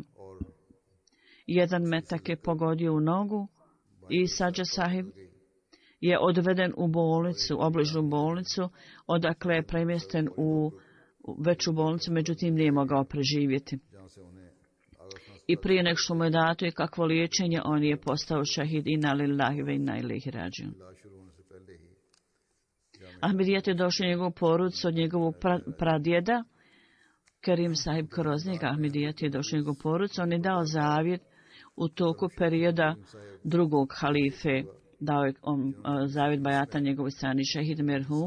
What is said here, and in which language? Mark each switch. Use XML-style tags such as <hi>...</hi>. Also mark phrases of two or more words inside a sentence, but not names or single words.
<bs>Jedan metak je pogodio u nogu i Sađa Sahib je odveden u bolnicu, obližnu bolnicu, odakle je premješten u veću bolnicu, međutim nije mogao preživjeti. I prije nego što mu je dato i kakvo liječenje, on je postao šahid</bs> <ar>إنا لله وإنا إليه راجعون.</ar> <bs>Ahmedijat je došao njegovu porodicu od njegovog pradjeda, Kerim Sahib Kroznik. Ahmedijat je došao njegovu porodicu. On je dao zavjet u toku perioda drugog halife. Dao je zavjet bajata njegovoj strani šehid Merhum.</bs>